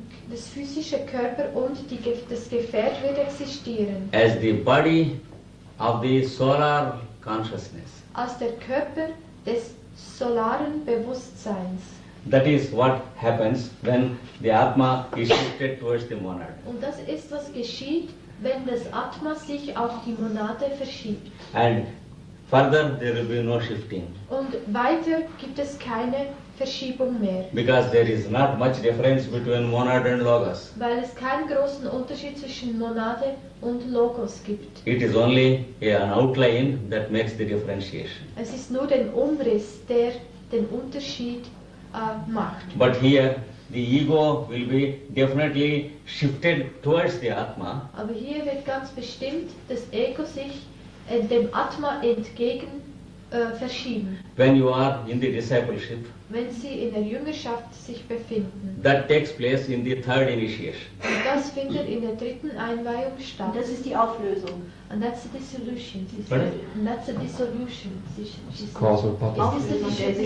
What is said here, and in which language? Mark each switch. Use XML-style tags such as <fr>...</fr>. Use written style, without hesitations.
<de>Das physische Körper und das Gefährt wird existieren.</de> <en>As the body of the solar consciousness.</en> <de>Als der Körper des solaren Bewusstseins.</de> <en>That is what happens when the Atma is shifted towards the monad.</en> <de>Und das ist, was geschieht, wenn das Atma sich auf die Monade verschiebt.</de> <en>And further there will be no shifting.</en> <de>Und weiter gibt es keine Verschiebung mehr.</de> <en>Because there is not much difference between monad and logos.</en> <de>Weil es keinen großen Unterschied zwischen Monade und Logos gibt.</de> <en>It is only an outline that makes the differentiation.</en> <de>Es ist nur der Umriss, der den Unterschied macht.</de> <en>But here the ego will be definitely shifted towards the Atma.</en> <de>Aber hier wird ganz bestimmt das Ego sich dem Atma entgegen verschieben.</de> <en>When you are in the discipleship,</en> <de>Wenn sie in der Jüngerschaft sich befinden.</de> <en>that takes place in the third initiation.</en> <de>Und das findet in der dritten Einweihung statt. Und das ist die Auflösung.</de> <en>And that's the dissolution. Pardon? And that's the dissolution. Causal body. Is this the dissolution?</en>